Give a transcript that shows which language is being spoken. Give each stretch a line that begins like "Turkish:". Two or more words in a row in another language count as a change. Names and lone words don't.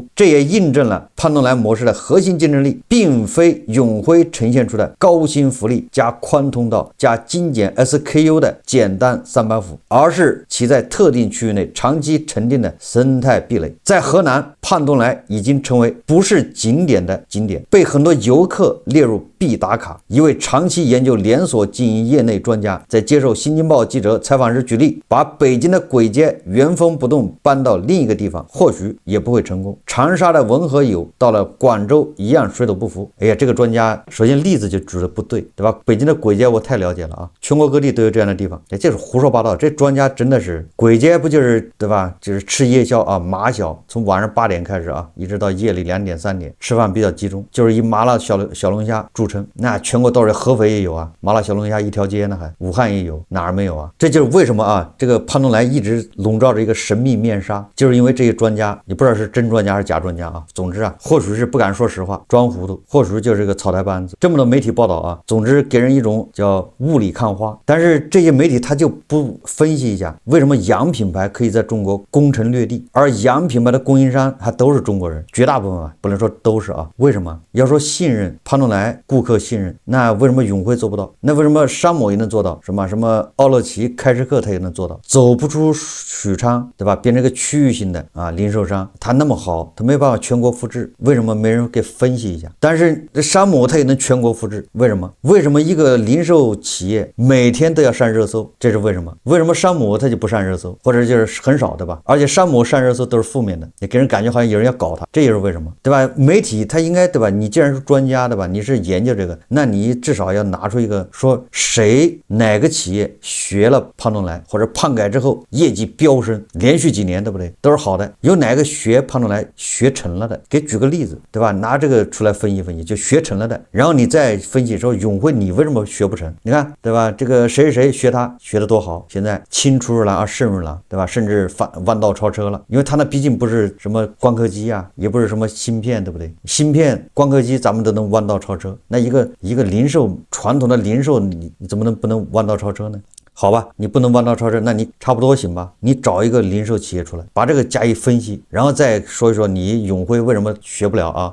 Chinese: 這也印證了胖東來模式的核心競爭力，並非永輝呈現出的高薪福利加寬通道加精簡 SKU 的簡單3板斧，而是其在特定區域內長期沉澱的生態壁壘。在河南，胖東來已經成為不是景點的景點，被很多遊客列入必打卡。一位長期研究連鎖經營業內專家在接受新京報記者採訪時舉例，把北京的簋街原封不動搬到另一個地方，或許也不會成功。長沙的文和友到了廣州一樣水土不服。哎呀，這個專家首先例子就舉得不對，對吧？北京的簋街我太了解了啊，全國各地都有這樣的地方，這是胡說八道。這專家真的是，簋街不就是對吧？就是吃夜宵啊，麻小，從晚上8點開始啊，一直到夜裡2點3點，吃飯比較集中，就是以麻辣小龍蝦著稱。那全國都是，合肥也有啊，麻辣小龍蝦一條街呢，還武漢也有，哪兒沒有啊？這就是為什麼啊，這個胖東來一直籠罩着一個神秘面紗，就是因為這些專家，你不知道是真專家還是假專家啊。總之啊，或許是不敢說實話，裝糊塗，或許就是個草台班子。這麼多媒體報道啊，總之給人一種叫霧裡看花。但是這些媒體他就不分析一下，為什麼洋品牌可以在中国攻城略地，而洋品牌的供應商還都是中國人，絕大部分啊，不能說都是啊。为什么？要說信任，胖東來顧客信任，那為什麼永輝做不到？那為什麼山姆也能做到？什麼奧樂奇、開市客他也能做到？走不出許昌，對吧？變成一個區域性的啊零售商，他那麼好，他沒辦法全國複製，為什麼沒人給分析一下？但是這山姆他也能全國複製，為什麼？為什麼一個零售企業每天都要上熱搜？這是為什麼？為什麼山姆他就不上熱搜，或者就是很少，對吧？而且山姆上熱搜都是負面的，你給人感覺好像有人要搞他，這也是為什麼，對吧？媒體他應該，對吧？你既然是專家，對吧？你是研究這個，那你至少要拿出一個說誰哪個企業學了胖東來，或者胖改之後業績飆升，連續幾年，對不對？都是好的。有哪個學胖東來學成了的？給舉個例子，對吧？拿這個出來分析分析，就學成了的，然後你再分析說永輝你為什麼學不成？你看，對吧？這個誰學他學得多好，現在青出於藍而勝於藍，對吧？甚至彎道超車了，因為他那畢竟不是什麼光刻機啊，也不是什麼芯片，對不對？芯片、光刻機咱們都能彎道超車，那一個零售傳統的零售，你怎麼不能彎道超車呢？好吧，你不能彎道超車，那你差不多行吧？你找一个零售企业出来，把这个加以分析，然後再說一說你永輝為什麼學不了啊？